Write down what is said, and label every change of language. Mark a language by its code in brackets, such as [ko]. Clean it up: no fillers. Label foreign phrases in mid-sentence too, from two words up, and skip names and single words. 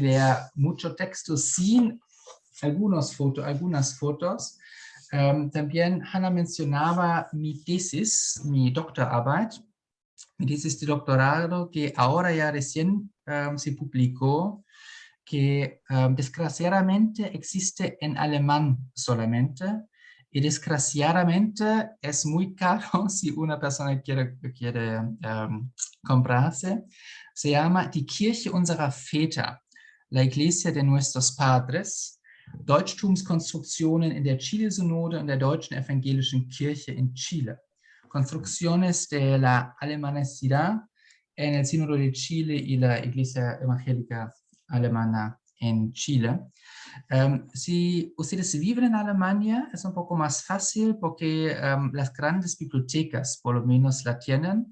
[es] leer mucho texto sin algunas fotos, también Hannah mencionaba mi tesis, mi doctorarbeit, mi tesis de doctorado que ahora ya recién se publicó, que desgraciadamente existe en alemán solamente, y desgraciadamente es muy caro si una persona quiere comprarse. Se llama Die Kirche unserer Väter, la Iglesia de nuestros Padres, Deutschtumskonstruktionen in der Chile-Synode und der Deutschen Evangelischen Kirche in Chile, construcciones de la alemanicidad en el Sínodo de Chile y la Iglesia Evangélica Alemana en Chile. Si ustedes viven en Alemania, es un poco más fácil porque las grandes bibliotecas por lo menos la tienen.